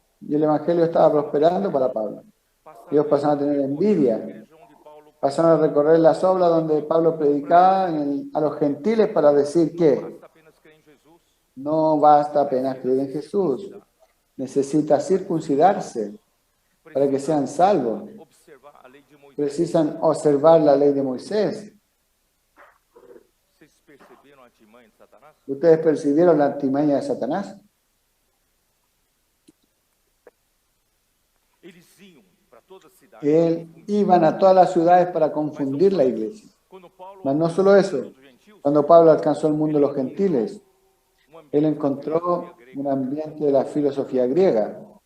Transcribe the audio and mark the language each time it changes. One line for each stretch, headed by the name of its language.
Spanish: Y el evangelio estaba prosperando para Pablo. Ellos pasaron a tener envidia.
Portuguese: Igreja onde Paulo
Spanish: Pasaron a recorrer las obras donde Pablo predicaba a los gentiles para decir que
Portuguese: basta apenas crer em Jesus,
Spanish: no basta apenas creer en Jesús. Necesita circuncidarse para que sean salvos.
Portuguese: observar a lei de Moisés.
Spanish: Precisan observar la ley de Moisés.
Portuguese: Vocês perceberam a artimanha de Satanás?
Spanish: ¿Ustedes percibieron la artimaña de Satanás?
Portuguese: Eles iam para toda a cidade.
Spanish: Iban a todas las ciudades para confundir la iglesia.
Portuguese: Quando Paulo
Spanish: Mas no solo eso,
Portuguese: dos gentios,
Spanish: Cuando Pablo alcanzó el mundo de los gentiles, él encontró un ambiente de la filosofía griega.